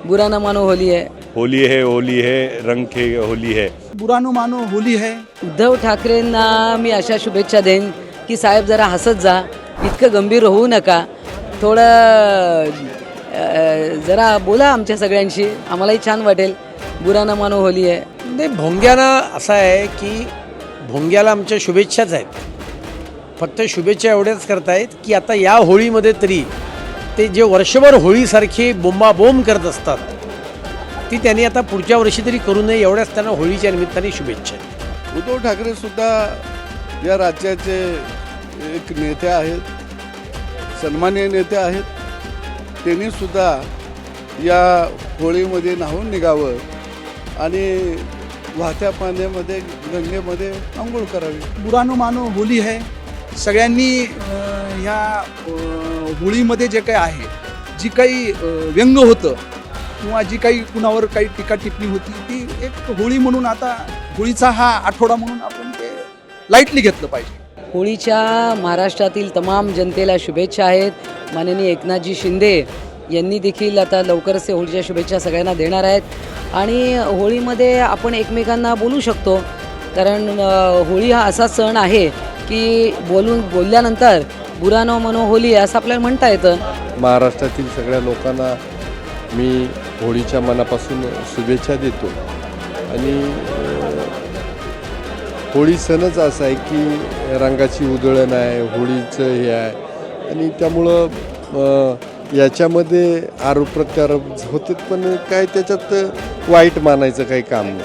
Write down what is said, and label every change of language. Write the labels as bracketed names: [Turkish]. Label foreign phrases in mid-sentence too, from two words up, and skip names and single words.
[Hindi] बुरा न मानो होली है. होली है रंग खे होली है. बुरा न मानो होली है. [Marathi] उद्धव ठाकरेंना मी अशा शुभेच्छा देईन की साहेब जरा हसत जा, इतकं गंभीर होऊ नका, थोडं जरा बोला आमच्या सगळ्यांशी, आम्हालाही छान वाटेल. [Hindi] बुरा न मानो होली है. [Marathi] नाही, भोंग्याला असं आहे की भोंग्याला आमच्या शुभेच्छाच आहेत. फक्त शुभेच्छा एवढ्याच करतायत की आता या होळीमध्ये तरी ते जे वर्षभर होळीसारखी बोंबाबोंब करत असतात ती त्यांनी आता पुढच्या वर्षी तरी करू नये, एवढ्याच त्यांना होळीच्या निमित्ताने शुभेच्छा. उद्धव ठाकरे सुद्धा या राज्याचे एक नेते आहेत, सन्माननीय नेते आहेत. त्यांनी सुद्धा या होळीमध्ये न्हावून निघावं आणि वाहत्या पाण्यामध्ये गंगेमध्ये आंघोळ करावी. [Hindi] बुरा न मानो होली है. [Marathi] सगळ्यांनी ह्या होळीमध्ये जे काही आहे, जी काही व्यंग होतं किंवा जी काही कुणावर काही टीका टिप्पणी होती ती एक होळी म्हणून, आता होळीचा हा आठवडा म्हणून आपण ते लाईटली घेतलं पाहिजे. होळीच्या महाराष्ट्रातील तमाम जनतेला शुभेच्छा आहेत. माननीय एकनाथजी शिंदे यांनी देखील आता लवकरच होळीच्या शुभेच्छा सगळ्यांना देणार आहेत. आणि होळीमध्ये आपण एकमेकांना बोलू शकतो, कारण होळी हा असा सण आहे की बोलल्यानंतर [Hindi] बुरा न मानो होली [Marathi] असं आपल्याला म्हणता येतं. महाराष्ट्रातील सगळ्या लोकांना मी होळीच्या मनापासून शुभेच्छा देतो. आणि होळी सणच असा आहे की रंगाची उधळण आहे, होळीचं हे आहे. आणि त्यामुळं याच्यामध्ये आरोप प्रत्यारोप होते, पण काय त्याच्यात वाईट मानायचं काही काम नाही.